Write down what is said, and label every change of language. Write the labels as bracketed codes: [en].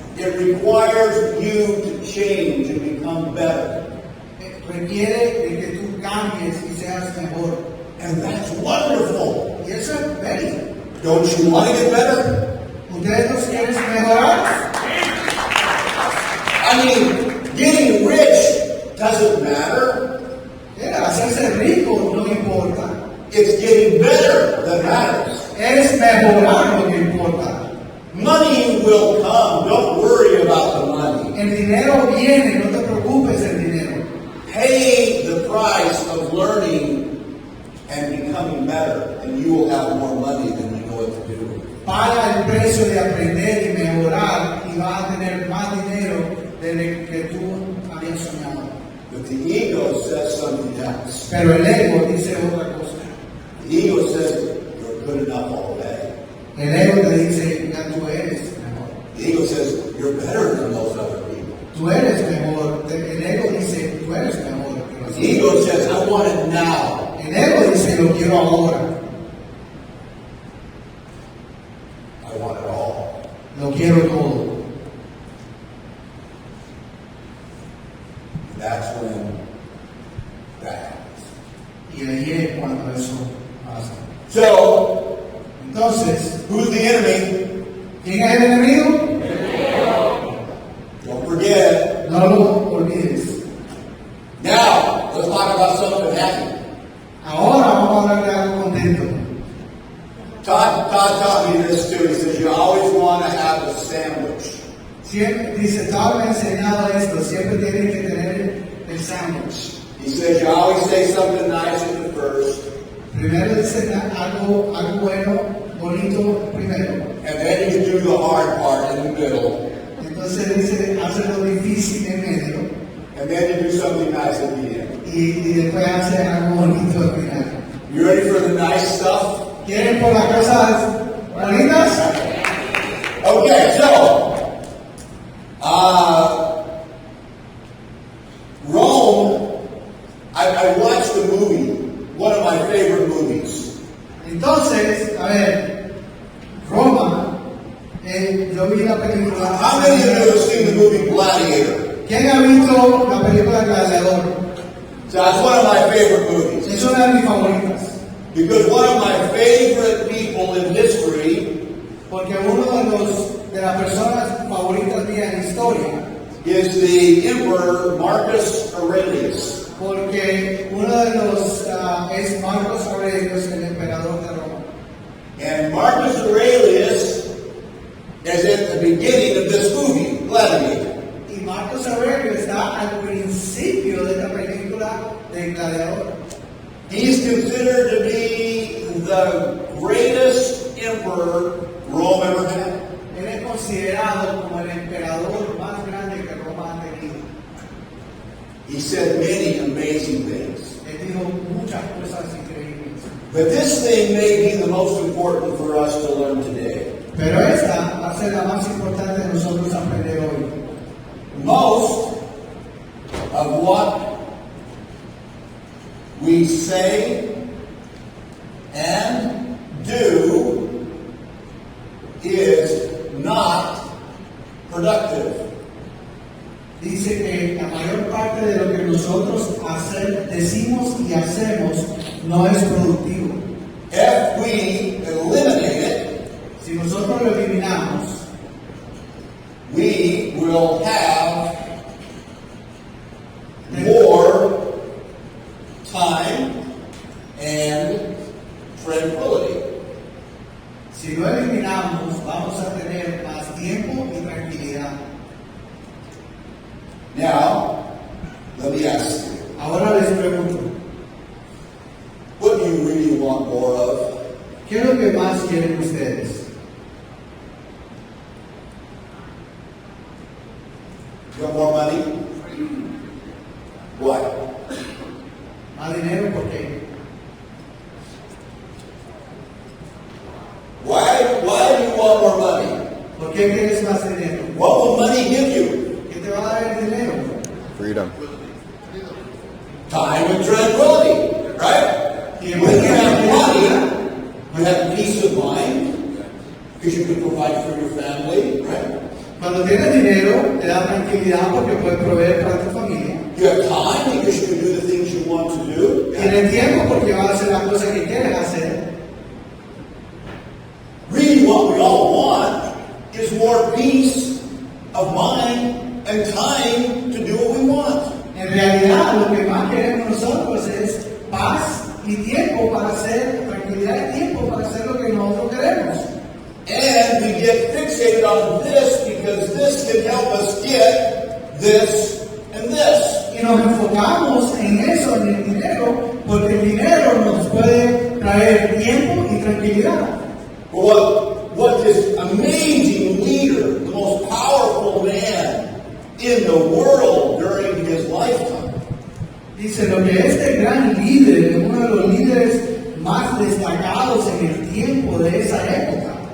[en] It requires you to change and become better. [es] Requiere de que tú cambies y seas mejor. [en] And that's wonderful. [es] Y eso es bello. [en] Don't you want to get better? [es] ¿Ustedes no quieren mejorar? [en] I mean, getting rich doesn't matter. [es] Hacerse rico no importa. [en] It's getting better that matters. [es] Es mejorar lo que importa. [en] Money will come. Don't worry about the money. [es] El dinero viene, no te preocupes del dinero. [en] Pay the price of learning and becoming better, and you will have more money than you know what to do. [es] Paga el precio de aprender y mejorar y vas a tener más dinero de lo que tú habías soñado. [en] But the ego says something else. [es] Pero el ego dice otra cosa. [en] The ego says you're good enough already. [es] El ego te dice, ya tú eres mejor. [en] The ego says you're better than those other people. [es] Tú eres mejor. El ego dice, tú eres mejor. [en] The ego says I want it now. [es] El ego dice, lo quiero ahora. [en] I want it all. [es] Lo quiero todo. [en] That's when that happens. [es] Y ahí es cuando eso pasa. [en] So, [es] Entonces, [en] who's the enemy? [es] ¿quién es el enemigo? [en] Don't forget. [es] No lo olvides. [en] Now, let's talk about something happy. [es] Ahora vamos a hablar de algo contento. [en] Todd taught me this too. He says you always want to have a sandwich. [es] Siempre, dice, Todd me ha enseñado esto, siempre tienen que tener el sándwich. [en] He says you always say something nice at the first, [es] Primero dice algo bueno, bonito primero. [en] and then you do the hard part in the middle, [es] Entonces dice, hace lo difícil en medio [en] and then you do something nice at the end. [es] y después hace algo bonito al final. [en] You ready for the nice stuff? [es] ¿Quieren por las cosas bonitas? [en] Okay, so Ron I watched the movie, one of my favorite movies. [es] Entonces, a ver, Roma, yo vi la película. [en] How many of you have seen the movie Gladiator? [es] ¿Quién ha visto la película Gladiador? [en] So that's one of my favorite movies. [es] Es una de mis favoritas. [en] Because one of my favorite people in history [es] Porque uno de las personas favoritas mías en la historia, [en] is the Emperor Marcus Aurelius. [es] porque uno de los es Marcos Aurelius, el emperador de Roma. [en] And Marcus Aurelius is at the beginning of this movie, Gladiator. [es] Y Marcos Aurelius está al principio de esta película de Gladiador. [en] He's considered to be the greatest emperor Rome ever had. [es] Él es considerado como el emperador más grande que Roma ha tenido. [en] He said many amazing things. [es] Él dijo muchas cosas increíbles. [en] But this thing may be the most important for us to learn today. [es] Pero esta va a ser la más importante de nosotros aprender hoy. [en] Most of what we say and do is not productive. [es] Dice que la mayor parte de lo que nosotros decimos y hacemos no es productivo. [en] If we eliminate it, [es] Si nosotros lo eliminamos, [en] we will have more time and tranquility. [es] si lo eliminamos, vamos a tener más tiempo y tranquilidad. [en] Now, let me ask you, [es] Ahora les pregunto, [en] what do you really want more of? [es] ¿qué es lo que más quieren ustedes? [en] You want more money? What? [es] ¿Más dinero? ¿Por qué? [en] Why do you want more money? [es] ¿Por qué quieres más dinero? [en] What will money give you? [es] ¿Qué te va a dar el dinero? [en] Freedom. Time and tranquility, right? [es] Tiempo [en] When [es] y [en] you have [es] tranquilidad. [en] money, you have peace of mind because you can provide for your family, right? [es] Cuando tienes dinero, te da tranquilidad porque puedes proveer para tu familia. [en] You have time because you can do the things you want to do. [es] Tienes tiempo porque vas a hacer las cosas que quieres hacer. [en] Really, what we all want is more peace of mind and time to do what we want. [es] En realidad, lo que más queremos nosotros es paz y tiempo para hacer, tranquilidad y tiempo para hacer lo que nosotros queremos. [en] And we get fixated on this because this can help us get this and this. [es] Y nos enfocamos en eso, en el dinero, porque el dinero nos puede traer tiempo y tranquilidad. [en] What this amazing leader, the most powerful man in the world during his lifetime, [es] Dice lo que este gran líder, uno de los líderes más destacados en el tiempo de esa época,